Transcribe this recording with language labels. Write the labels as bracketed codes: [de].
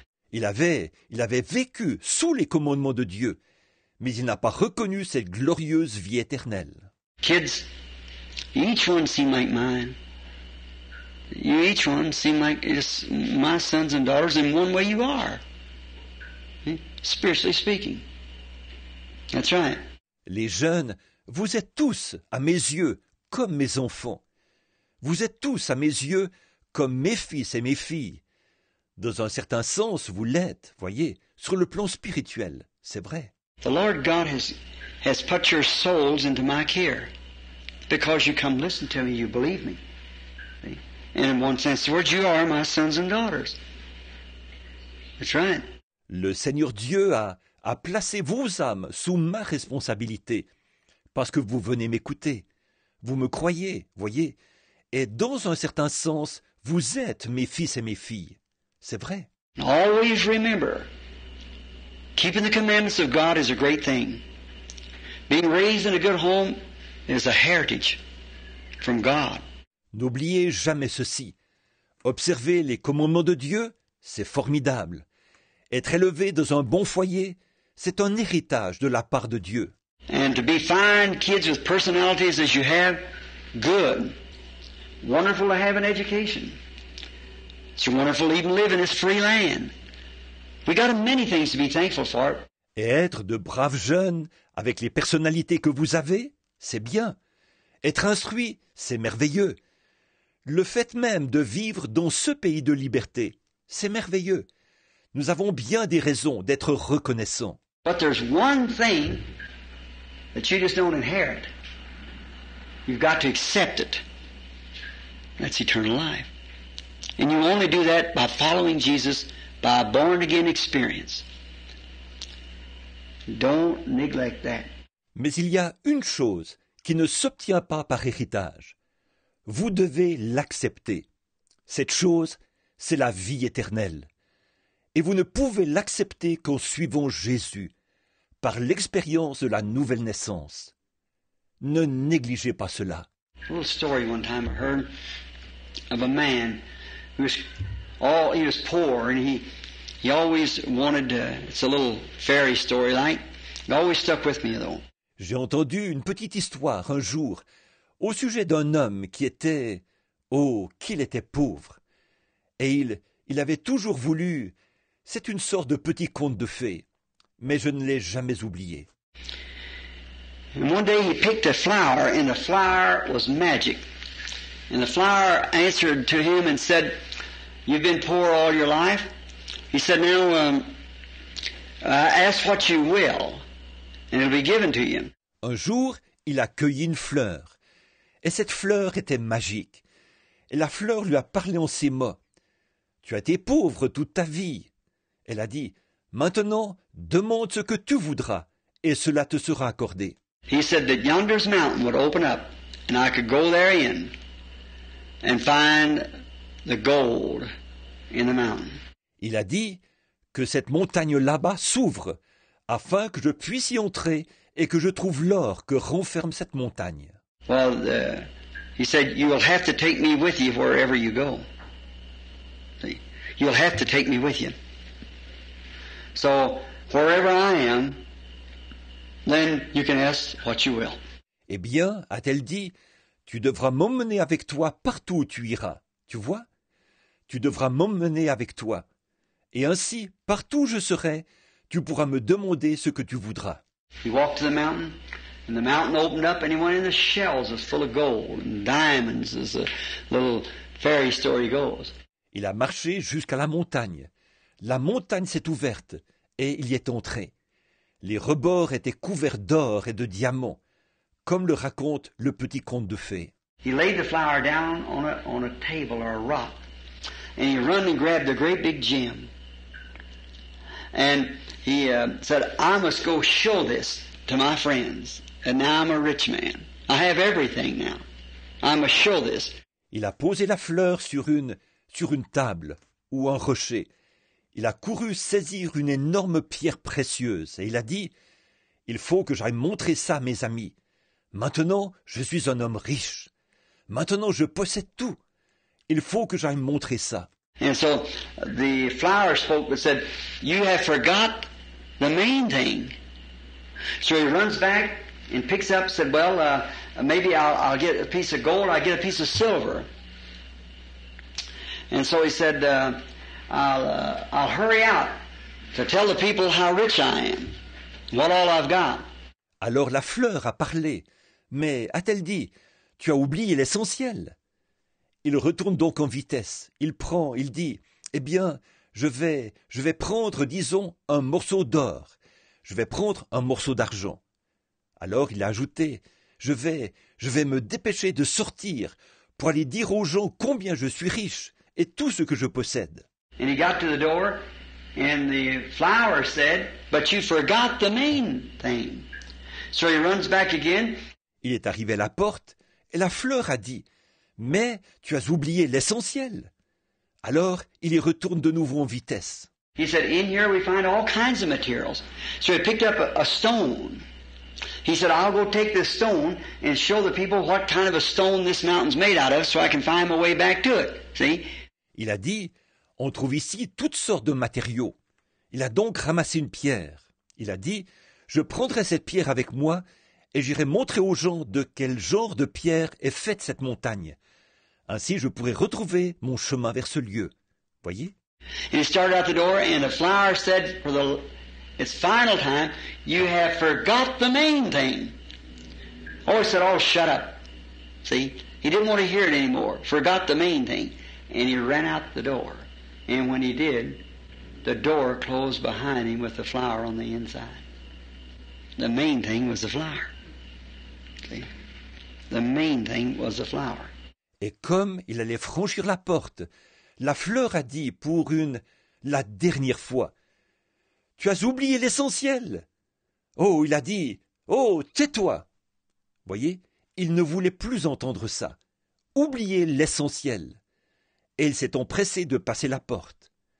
[fr] Il avait vécu sous les commandements de Dieu, mais il n'a pas reconnu cette glorieuse vie éternelle. [en] Kids, each one seem like mine. You each one seem like it's my sons and daughters in one way you are. Spiritually speaking. That's right. [fr] Les jeunes, vous êtes tous, à mes yeux, comme mes enfants. Vous êtes tous, à mes yeux, comme mes fils et mes filles. Dans un certain sens, vous l'êtes, voyez, sur le plan spirituel, c'est vrai. [en] The Lord God has put your souls into my care because you come listen to me, you believe me. See? And in one sense, the words, you are my sons and daughters. That's right. [fr] Le Seigneur Dieu a placé vos âmes sous ma responsabilité, parce que vous venez m'écouter. Vous me croyez, voyez, et dans un certain sens, vous êtes mes fils et mes filles. C'est vrai. [en] Always remember, keeping the commandments of God is a great thing. Being raised in a good home is a heritage from God. [fr] N'oubliez jamais ceci. Observer les commandements de Dieu, c'est formidable. Être élevé dans un bon foyer, c'est un héritage de la part de Dieu. [en] And to be fine kids with personalities as you have, good. Wonderful to have an education. It's wonderful to even live in this free land. We got many things to be thankful for. [fr] Et être de braves jeunes, avec les personnalités que vous avez, c'est bien. Être instruit, c'est merveilleux. Le fait même de vivre dans ce pays de liberté, c'est merveilleux. Nous avons bien des raisons d'être reconnaissants. [en] But there's one thing that you just don't inherit. You've got to accept it. That's eternal life. And you only do that by following Jesus, by a born-again experience. Don't neglect that. [fr] Mais il y a une chose qui ne s'obtient pas par héritage. Vous devez l'accepter. Cette chose, c'est la vie éternelle. Et vous ne pouvez l'accepter qu'en suivant Jésus, par l'expérience de la nouvelle naissance. Ne négligez pas cela. [en] A little story one time I heard of a man who was poor and he always wanted to, it's a little fairy story like, it always stuck with me though. [fr] J'ai entendu une petite histoire un jour au sujet d'un homme qui était, oh, qu'il était pauvre. Et il avait toujours voulu, c'est une sorte de petit conte de fées, mais je ne l'ai jamais oublié. [en] And one day he picked a flower and the flower was magic. And the flower answered to him and said, you've been poor all your life. He said, now ask what you will and it'll be given to you. [fr] Un jour, il a cueilli une fleur. Et cette fleur était magique. Et la fleur lui a parlé en ces mots. Tu as été pauvre toute ta vie. Elle a dit, maintenant, demande ce que tu voudras, et cela te sera accordé. [en] He said that yonder's mountain would open up, and I could go therein and find the gold in the mountain. [fr] Il a dit que cette montagne là-bas s'ouvre, afin que je puisse y entrer et que je trouve l'or que renferme cette montagne. [en] Well, he said, you will have to take me with you wherever you go. See? You'll have to take me with you. So, wherever I am, then you can ask what you will. [fr] Eh bien, a-t-elle dit, tu devras m'emmener avec toi partout où tu iras. Tu vois? Tu devras m'emmener avec toi. Et ainsi, partout où je serai, tu pourras me demander ce que tu voudras. [en] You walk to the mountain, And the mountain opened up and he went in the shells was full of gold and diamonds as the little fairy story goes. [fr] Il a marché jusqu'à la montagne. La montagne s'est ouverte et il y est entré. Les rebords étaient couverts d'or et de diamants, comme le raconte le petit conte de fées. [en] He laid the flower down on a table or a rock, and he run and grabbed a great big gem. And he said, I must go show this to my friends. And now I'm a rich man. I have everything now. I must show this. [fr] Il a posé la fleur sur une table ou un rocher. Il a couru saisir une énorme pierre précieuse et il a dit, il faut que j'aille montrer ça à mes amis. Maintenant, je suis un homme riche. Maintenant, je possède tout. Il faut que j'aille montrer ça. [en] And so the flower spoke but said, you have forgot the main thing. So he runs back and picks up, said, well, maybe I'll get a piece of gold, I'll get a piece of silver. And so he said, I'll hurry out to tell the people how rich I am, what all I've got. [fr] Alors la fleur a parlé, mais a-t-elle dit, tu as oublié l'essentiel? Il retourne donc en vitesse. Il dit, eh bien, je vais prendre, disons, un morceau d'or. Je vais prendre un morceau d'argent. Alors il a ajouté, je vais me dépêcher de sortir pour aller dire aux gens combien je suis riche et tout ce que je possède. [en] And he got to the door, and the flower said, but you forgot the main thing. So he runs back again. [fr] Il est arrivé à la porte, et la fleur a dit, mais tu as oublié l'essentiel. Alors il y retourne de nouveau en vitesse. [en] He said, in here we find all kinds of materials. So he picked up a stone. He said, I'll go take this stone and show the people what kind of a stone this mountain's made out of so I can find my way back to it. See? [fr] Il a dit, on trouve ici toutes sortes de matériaux. Il a donc ramassé une pierre. Il a dit, je prendrai cette pierre avec moi et j'irai montrer aux gens de quel genre de pierre est faite cette montagne. Ainsi, je pourrai retrouver mon chemin vers ce lieu. Voyez? [en] And he started out the door, and the flower said, for its final time, you have forgot the main thing. Oh, he said, oh, shut up. See? He didn't want to hear it anymore. Forgot the main thing. And he ran out the door. And when he did, the door closed behind him with the flower on the inside. The main thing was the flower. See? The main thing was the flower. [fr] Et comme il allait franchir la porte, la fleur a dit pour la dernière fois, « Tu as oublié l'essentiel !» Oh, il a dit, « Oh, tais-toi !» Voyez, il ne voulait plus entendre ça. Oublier l'essentiel. Et il s'est empressé de passer la porte.